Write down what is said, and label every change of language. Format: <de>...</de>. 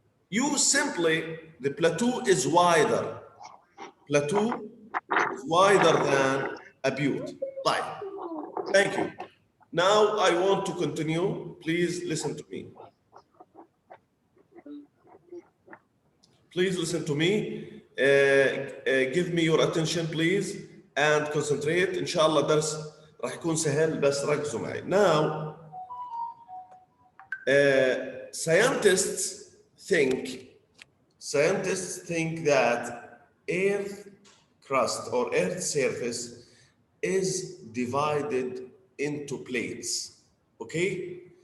<en>You simply, the plateau is wider. Plateau is wider than a butte. Right. Thank you. Now I want to continue. Please listen to me. Please listen to me. Give me your attention, please, and concentrate.</en> <ar>إن شاء الله درس راح يكون سهل بس ركزوا معي.</ar> <en>Now, scientists think that Earth crust or Earth surface is divided into plates. Okay?</en>